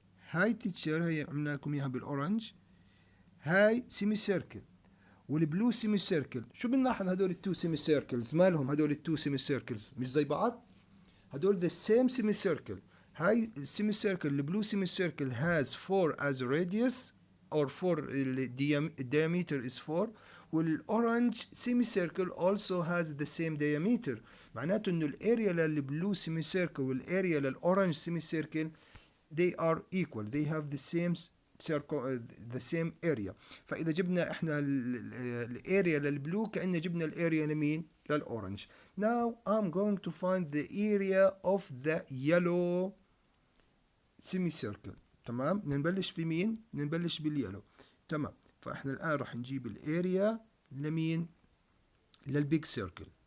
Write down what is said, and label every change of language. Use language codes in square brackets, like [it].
[ar] هاي تيتشر هي عملنا لكم إياها بالأورنج، هاي سيمي سيركل والبلو سيمي سيركل. شو بنلاحظ هدول التو سيمي سيركلز مالهم؟ هدول التو سيمي سيركلز مش زي بعض، هدول [en] the same semi circle. [ar] هاي السيمي سيركل البلو سيمي سيركل [en] has 4 as radius or 4 diameter is 4، [ar] والاورنج سيمي سيركل [en] also has the same diameter. [ar] معناته انه الاريا للبلو سيمي سيركل [en] والاريا للاورنج semi circle they are equal, they have the same circle, the same area. [ar] فاذا جبنا احنا الاريا للبلو كأننا جبنا الاريا لمين؟ للأورنج. [en] Now I'm going to find the area of the yellow semicircle. [ar] تمام؟ بدنا نبلش في مين؟ بدنا نبلش باليلو. تمام، فاحنا الآن راح نجيب الاريا لمين؟ للبيج سيركل.